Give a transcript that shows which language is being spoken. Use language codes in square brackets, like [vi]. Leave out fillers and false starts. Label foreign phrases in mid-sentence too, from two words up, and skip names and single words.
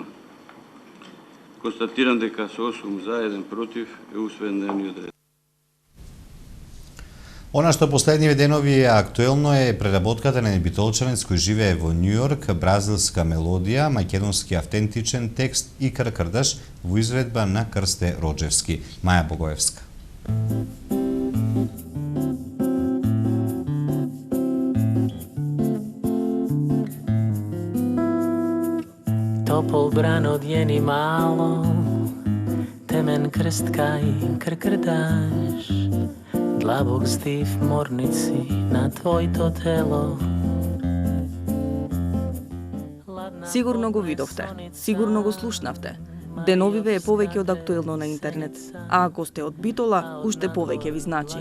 [mk] Констатирам дека со 8 за, 1 против е усвоен дневниот ред. Она што последниве денови е актуелно е преработката на битолчанец кој живее во Њујорк, бразилска мелодија, македонски автентичен текст и Кркрдаш во изведба на Крсте Роџевски. Маја Богоевска. Топол бран одјени мало, темен крст кај кркрдаш, длабок стив морници на твоето тело. Сигурно го видовте, сигурно го слушнавте. Деновиве е повеќе од актуелно на интернет, а ако сте од Битола, уште повеќе ви значи.